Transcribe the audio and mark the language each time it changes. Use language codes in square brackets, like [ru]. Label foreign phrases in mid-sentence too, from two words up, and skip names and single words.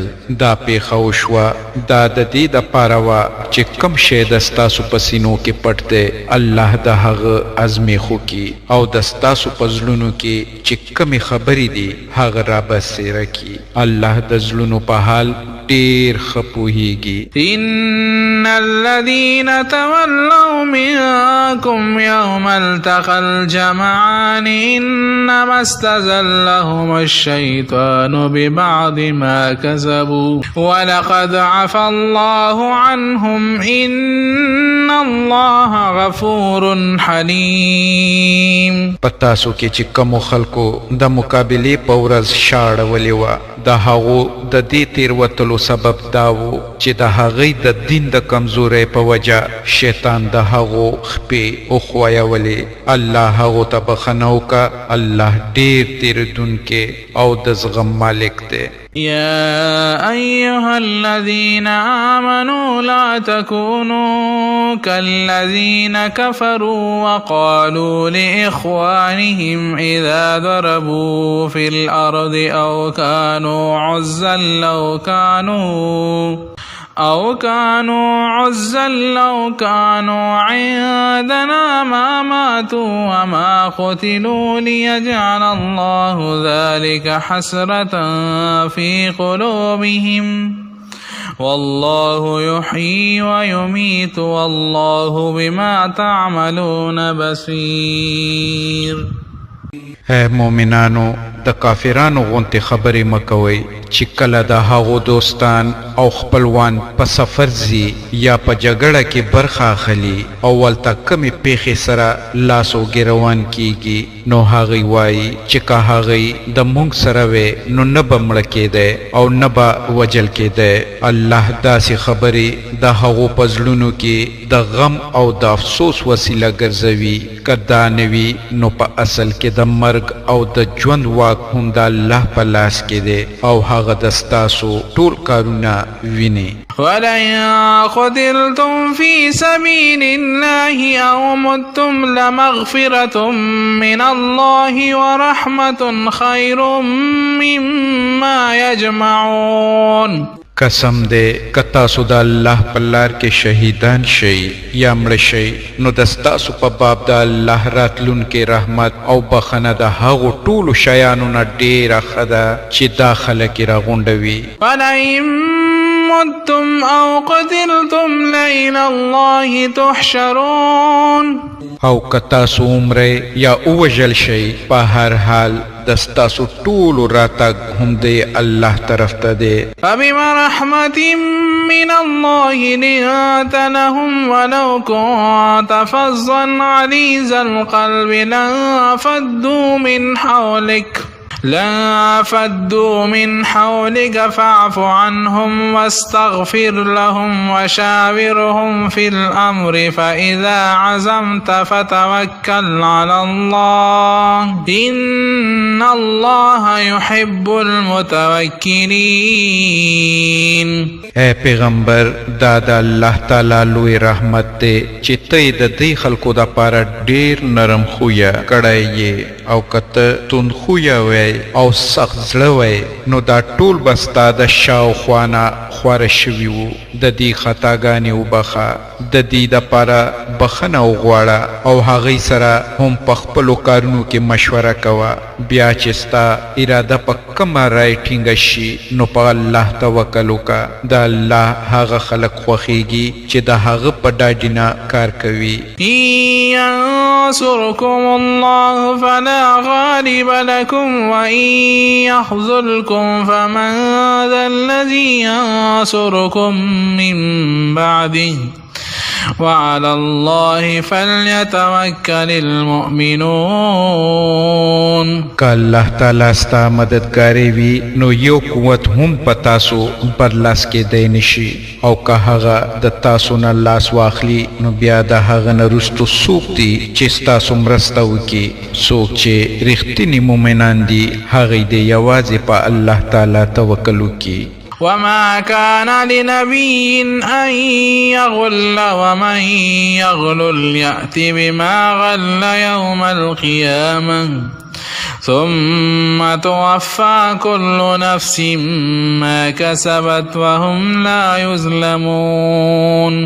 [ps] دا پیښه وشوه دا د دې دپاره وه چې کم شی د ستاسو په سینو کې پټ دی الله د هغه ازمیښ وکړي او د ستاسو په زړونو کې چې کمې خبرې دي هغه رابسیره کړي. الله د زړونو په حال ډېر ښه پوهیږي. [ar] إن الذين تولوا منكم يوم التقى الجمعان إنما استزلهم الشيطان ببعض ما كسبوا ولقد عفى الله عنهم إن الله غفور حليم. [ps] پتاسو کې چې کومو خلکو د مقابلې په ورځ شاړولې وه د هغو د دې تېروتلو سبب دا و چې د هغې د دین د کمزورۍ په وجه شیطان د هغو خپې وښویولې. الله هغو ته بخښنه وکړه. الله ډېر تېرېدونکی او د زغم مالک دی. [ar] يا أيها الذين آمنوا لا تكونوا كالذين كفروا وقالوا لإخوانهم إذا ضربوا في الأرض أو كانوا عزا لو كانوا عندنا ما ماتوا وما قتلوا ليجعل الله ذلك حسرة في قلوبهم والله يحيي ويميت والله بما تعملون بصير. [ps] اے مومنانو د کافرانو غونتې خبرې مکوئ چې کله د هغو دوستان او خپلوان په سفر ځي یا په جګړه کې برخه اخلي او ولته کمې پیښې سره لاس او ګروان کیږي نو هغوی وایي چې که هغوی د موږ سره وی نو نه به مړه کېدی او نه به وجل کېدی. الله داسې خبرې د هغو په زړونو کې د غم او د افسوس وسیله ګرځوي. که دا نه وي نو په اصل کې د مرګ او د ژوند واک هم د الله په لاس کې دی او هغه د ستاسو ټول کارونه ویني. [ar] ولئن قتلتم في سبيل الله أو متم لمغفرة من الله ورحمة خير مما يجمعون. [ps] قسم دے که تاسو د الله په لار کې شهیدان شئ یا مړه شئ نو د ستاسو په باب د الله راتلونکي رحمت او بخنه د هغو ټولو شیانو نه ډېره ښه ده چې دا خلک یې راغونډوي. [ar] ولئن متم أو قتلتم لإلى الله تحشرون. [ps] او که تاسو عمره یا ووژل شئ په هر حال د ستاسو ټولو راتګ هم دی الله طرف ته دی. [ar] فبما رحمة من الله لنت لهم ولو كنت فظا غليظ القلب لانفضوا من حولك فاعف عنهم واستغفر لهم وشاورهم في الأمر فإذا عزمت فتوكل على الله إن الله يحب المتوكلين. [ps] اے پیغمبر دا د الله تعالی لوی رحمت دی چې ته د دې خلکو د پاره ډیر نرم خویا کړی یې او کته تون خویا وای او سخت زړه وای نو دا ټول بستا د شاوخوانا خواره شوي وو. د دې خطاګانې وبخه د دې دپاره بخنه وغواړه او هغوی سره هم په خپلو کارونو کې مشوره کوه. بیا چې ستا اراده په کومه رای ټینګه شي نو په الله توکل وکړه. د الله هغه خلک خوښیږي چې د هغه په ډاډ نه کار کوي. [ar] ينصركم الله فلا غالب لكم وإن يخذلكم فمن ذا الذي ينصركم من بعده وعلى الله فليتوكل المؤمنون. [ps] که الله تعالی ستا مددګاری وي نو یو قوت هم په تاسو برلاس کېدی نشي او که هغه د تاسو نه لاس واخلي نو بیا د هغه نه وروستو څوک دي چې ستاسو مرسته وکړي. څوک چې رښتیني مؤمنان دي هغوی دې یوازې په الله تعالی توکل وکړي. [ar] وما كان لنبي أن يغل ومن يغلل يأت بما غل يوم القيامة ثم توفى كل نفس ما كسبت وهم لا يظلمون.